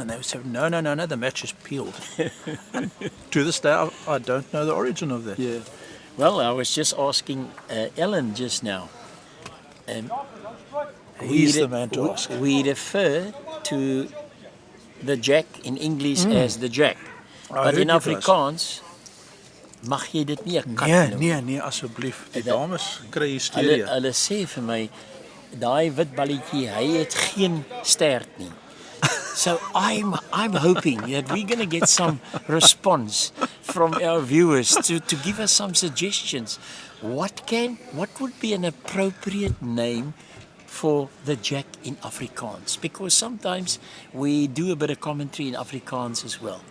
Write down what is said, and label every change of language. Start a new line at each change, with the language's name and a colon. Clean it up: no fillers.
English: And they would say, no, the match is peeled. To this day, I don't know the origin of that. Yeah. Well, I was just asking Ellen just now. He's the man to ask. We refer to the jack in English as the jack.
Afrikaans: But in Afrikaans mag jy dit nie 'n kat noem. Nee, asseblief. Die dames kry hysteria. Hulle sê vir my, daai wit balletjie, hy het geen stert nie.
English: So I'm hoping that we're going to get some response from our viewers to give us some suggestions. What would be an appropriate name for the Jack in Afrikaans, because sometimes we do a bit of commentary in Afrikaans as well.